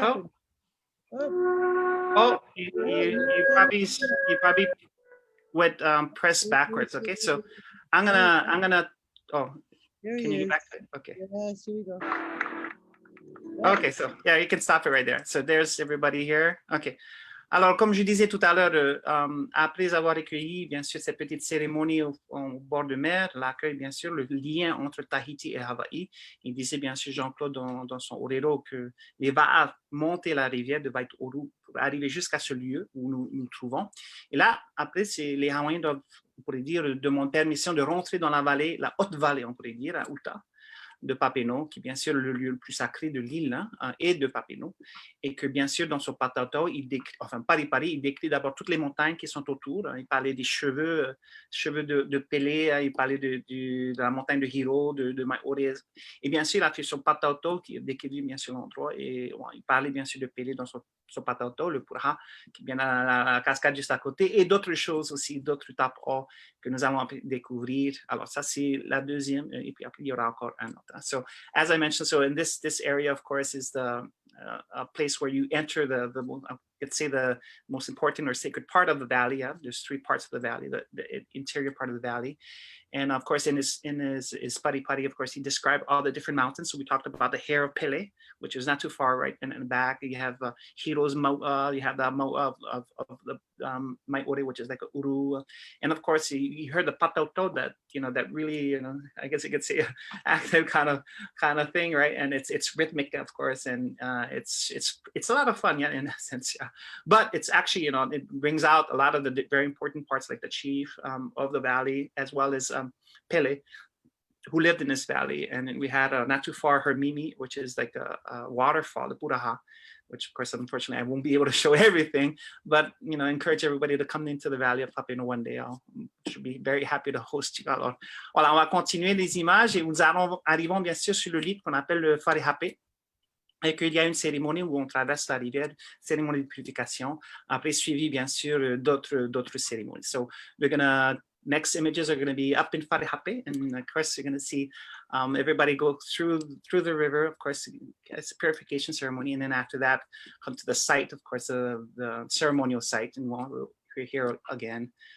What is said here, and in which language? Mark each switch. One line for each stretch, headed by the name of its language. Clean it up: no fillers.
English: happened? Oh, you probably went press backwards. Okay, so I'm gonna. Oh, here can he you is. get back to it? Okay. Yes, here we go. Okay, so yeah, you can stop it right there. So there's everybody here. Okay.
French: Alors, comme je disais tout à l'heure, après avoir recueilli, bien sûr, cette petite cérémonie au bord de mer, l'accueil, bien sûr, le lien entre Tahiti et Hawaï, il disait, bien sûr, Jean-Claude, dans son orero, que les vagues montaient la rivière de Vaitouru pour arriver jusqu'à ce lieu où nous nous trouvons. Et là, après, les Hawaïens doivent, on pourrait dire, demander permission de rentrer dans la vallée, la haute vallée, on pourrait dire, à Uta, de Papineau, qui est bien sûr le lieu le plus sacré de l'île, hein, et de Papineau, et que bien sûr dans son patauto, il décrit, enfin Paris, il décrit d'abord toutes les montagnes qui sont autour. Hein. Il parlait des cheveux de Pelé, hein, il parlait de la montagne de Hiro, de Maorez, et bien sûr il a fait son patauto qui décrit bien sûr l'endroit, et bon, il parlait bien sûr de Pelé dans son patauto, le Puraha, qui est bien la cascade juste à côté, et d'autres choses aussi, d'autres tapes que nous allons découvrir. Alors ça c'est la deuxième, et puis après il y aura encore un autre.
English: So as I mentioned, so in this area, of course, is the a place where you enter let's say the most important or sacred part of the valley. Yeah? There's three parts of the valley, the interior part of the valley. And of course, in his Paripari, of course, he described all the different mountains. So we talked about the hair of Pele, which is not too far, right? And in the back, you have Hiro's Mo'a, you have the Mo'a of the Maiore, which is like a Uru. And of course, you heard the Patauto, that, that really, I guess you could say active kind of thing, right? And it's rhythmic, of course, and it's a lot of fun, yeah, in a sense, yeah. But it's actually, it brings out a lot of the very important parts, like the chief of the valley, as well as Pele, who lived in this valley. And then we had not too far Hermimi, which is like a waterfall, the Puraha, which of course, unfortunately, I won't be able to show everything, but encourage everybody to come into the valley of Papineau one day. I should be very happy to host you.
French: Alors, voilà, on va continuer les images et nous arrivons bien sûr sur le lit qu'on appelle le Wharehape. Et qu'il y a une cérémonie où on traverse la rivière, cérémonie de purification, après suivi bien sûr d'autres cérémonies.
English: So we're gonna, next images are going to be up in Wharehape, and of course you're going to see everybody go through the river. Of course, it's a purification ceremony, and then after that, come to the site, of course, the ceremonial site, and we're here again.